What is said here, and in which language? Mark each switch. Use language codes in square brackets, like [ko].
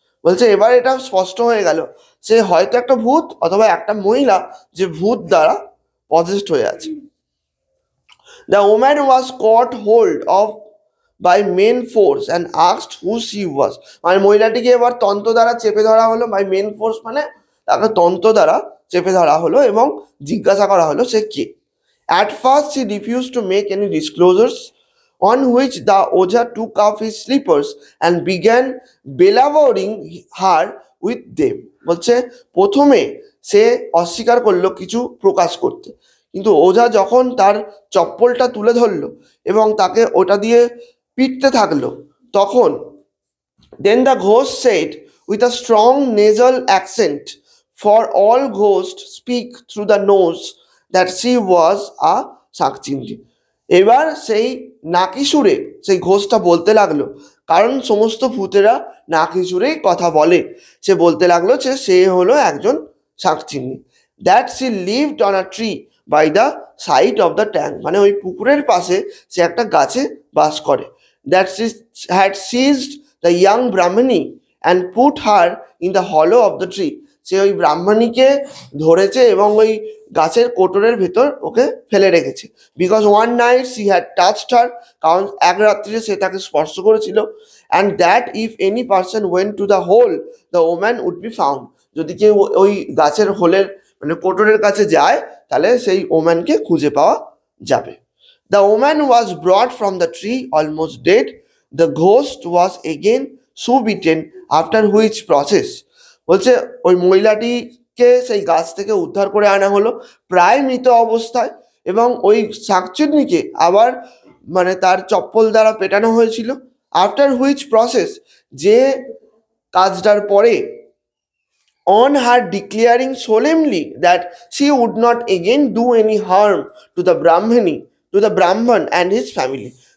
[bn] বলছে এবার এটা স্পষ্ট হয়ে গেল, সে হয়তো একটা ভূত অথবা একটা মহিলা যে ভূত দ্বারা পজেসড হয়ে আছে। [en] The woman was caught hold of by main force and asked who she was. [bn] মানে মহিলাটিকে এবার তন্ত্র দ্বারা চেপে ধরা হলো। [en] by main force [bn] মানে তাকে তন্ত্র দ্বারা চেপে ধরা হলো এবং জিজ্ঞাসা করা হলো সে কে। [en] At first she refused to make any disclosures, on which the Oja took off his slippers and began belavering her with them. [bn] বলছে প্রথমে সে অস্বীকার করলো কিছু প্রকাশ করতে, কিন্তু ওঝা যখন তার চপ্পলটা তুলে ধরলো এবং তাকে ওটা দিয়ে পিটতে থাকলো, তখন [en] then the ghost said with a strong nasal accent, for all ghosts speak through the nose, that she was a [bn] শাকচিন্নি। এবার সেই নাকি সুরে সেই ঘোষটা বলতে লাগলো, কারণ সমস্ত ভূতেরা নাকি সুরেই কথা বলে। সে বলতে লাগলো যে সে হলো একজন শাকচিন্নি। [en] that she lived on a tree by the side of the tank, [bn] মানে ওই পুকুরের পাশে সে একটা গাছে বাস করে। [en] That she had seized the young Brahmani and put her in the hollow of the tree. [bn] সে ওই ব্রাহ্মণীকে ধরেছে এবং ওই গাছের কোটরের ভেতর ওকে ফেলে রেখেছে। [en] because one night she had touched her, [bn] কারণ এক রাত্রিরে সে তাকে স্পর্শ করেছিল। [en] and that if any person went to the hole, the woman would be found. [bn] যদি কেউ ওই গাছের হোলের মানে কোটরের কাছে যায় তাহলে সেই ওম্যানকে খুঁজে পাওয়া যাবে। [en] The woman was brought from the tree almost dead. The ghost was again so-bitten, after which process, [bn] বলছে ওই মহিলাটিকে সেই গাছ থেকে উদ্ধার করে আনা হলো প্রায় মৃত অবস্থায়, এবং ওই শাকচুন্নিকে আবার মানে তার চপ্পল দ্বারা পেটানো হয়েছিল। [en] after which process, [bn] যে কাজটার পরে, [en] on her declaring solemnly that she would not again do any harm to the Brahman and his family.